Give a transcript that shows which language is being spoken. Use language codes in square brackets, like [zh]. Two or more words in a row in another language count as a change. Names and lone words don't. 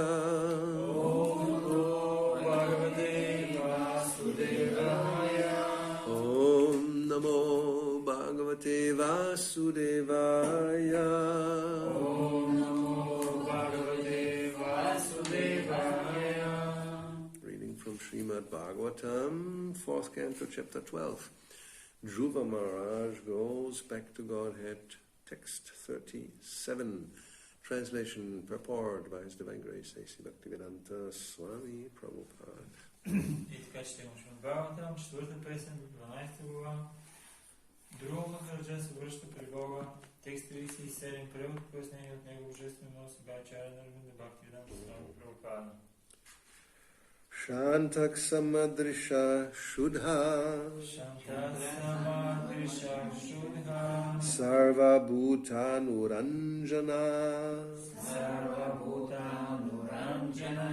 [sa] ॐ नमो भगवते वासुदेवाय ॐ नमो भगवते वासुदेवाय ॐ नमो भगवते वासुदेवाय. [en] Reading from Srimad Bhagavatam, 4th canto, chapter 12. Dhruva Maharaj goes back to Godhead, text 37. Translation, purport by His Divine Grace, A.C. Bhakti-vedanta Swami Prabhupada. [bg] И така четем от Бхагаватам, 4-та песен, 12 глава. Друга Махараджа се връща при Бога. Текст 37, превод, пояснение от него, божествено Сибачаря Нарвинда Бхакти-веданта Свами Прабхупада. [sa] शान्तक समदृश शुद्ध शान्तसमदृश शुद्ध सर्व भूतानुरञ्जन सर्वभूतानुरञ्जन